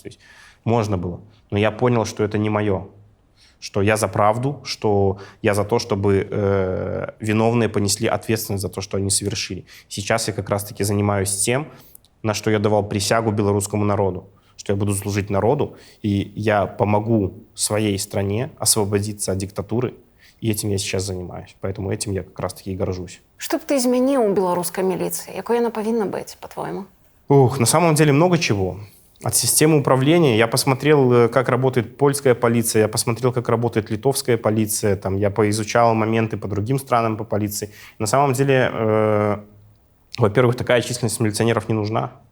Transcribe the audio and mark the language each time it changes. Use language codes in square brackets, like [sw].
[ru] То есть можно было. Но я понял, что это не мое. Что я за правду, что я за то, чтобы виновные понесли ответственность за то, что они совершили. Сейчас я как раз-таки занимаюсь тем, на что я давал присягу белорусскому народу, что я буду служить народу, и я помогу своей стране освободиться от диктатуры, и этим я сейчас занимаюсь. Поэтому этим я как раз-таки и горжусь. [be] Што б ты змяніў у беларускай міліцыі? Якой яна павінна быць, [ru] по-твоему? На самом деле много чего. От системы управления я посмотрел, как работает польская полиция, я посмотрел, как работает литовская полиция, там, я поизучал моменты по другим странам по полиции. На самом деле, во-первых, такая численность милиционеров не нужна.